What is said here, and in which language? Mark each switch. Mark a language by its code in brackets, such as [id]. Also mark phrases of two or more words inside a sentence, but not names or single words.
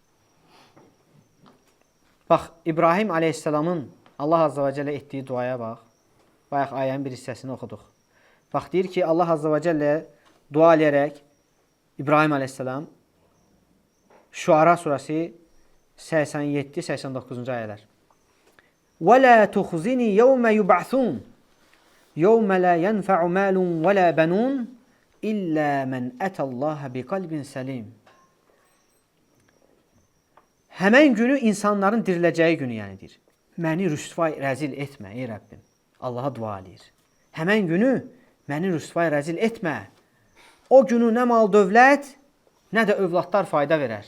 [az] Bax, İbrahim aleyhisselamın Allah [ar] عز وجل [az] etdiyi duaya bax. Bayaq ayənin bir hissəsini oxuduq. Bax, deyir ki, Allah [ar] عز وجل [az] dua eləyərək İbrahim aleyhisselam Şuara surəsi 87-89-cu ayələr. [ar] وَلَا تُخْزِنِي يَوْمَ يُبْعَثُونَ يَوْمَ لَا يَنْفَعُ مَالٌ وَلَا بَنُونَ إِلَّا مَنْ أَتَى اللّٰهَ بِقَلْبٍ سَلِيمٍ. [az] Həmən günü insanların diriləcəyi günü yənidir. Məni rüsvay rəzil etmə ey Rəbbim. Allaha dua eləyir. Həmən günü məni rüsvay rəzil etmə. O günü nə mal dövlət, nə də övladlar fayda verər.